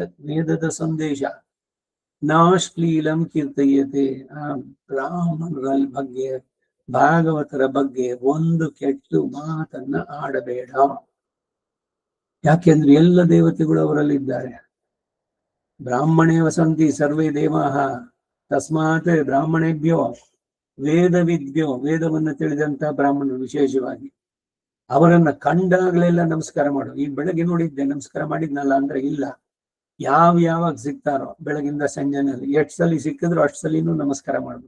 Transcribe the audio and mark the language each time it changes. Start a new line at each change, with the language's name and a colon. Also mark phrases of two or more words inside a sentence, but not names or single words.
Kannada: ವೇದದ ಸಂದೇಶ,
Sanskrit: ನಾಶ್ಲೀಲಂ ಕೀರ್ತಯೇತೆ.
Kannada: ಆ ಬ್ರಾಹ್ಮಣರ ಬಗ್ಗೆ, ಭಾಗವತರ ಬಗ್ಗೆ ಒಂದು ಕೆಟ್ಟ ಮಾತನ್ನ ಆಡಬೇಡ. ಯಾಕೆಂದ್ರೆ ಎಲ್ಲ ದೇವತೆಗಳು ಅವರಲ್ಲಿದ್ದಾರೆ.
Sanskrit: ಬ್ರಾಹ್ಮಣೇ ವಸಂತಿ ಸರ್ವೇ ದೇವಾಃ ತಸ್ಮಾತ್ ಬ್ರಾಹ್ಮಣೇಭ್ಯೋ ವೇದ ವಿದ್ಯೋ,
Kannada: ವೇದವನ್ನು ತಿಳಿದಂತ ಬ್ರಾಹ್ಮಣರು ವಿಶೇಷವಾಗಿ ಅವರನ್ನ ಕಂಡಾಗಲೆಲ್ಲ ನಮಸ್ಕಾರ ಮಾಡು. ಈ ಬೆಳಗ್ಗೆ ನೋಡಿದ್ದೆ, ನಮಸ್ಕಾರ ಮಾಡಿದ್ನಲ್ಲ ಅಂದ್ರೆ ಇಲ್ಲ. ಯಾವಾಗ ಸಿಗ್ತಾರೋ ಬೆಳಗಿಂದ ಸಂಜೆನಲ್ಲಿ ಎಷ್ಟು ಸಲ ಸಿಕ್ಕಿದ್ರು ಅಷ್ಟು ಸಲಿನೂ ನಮಸ್ಕಾರ ಮಾಡ್ಬೇಕು.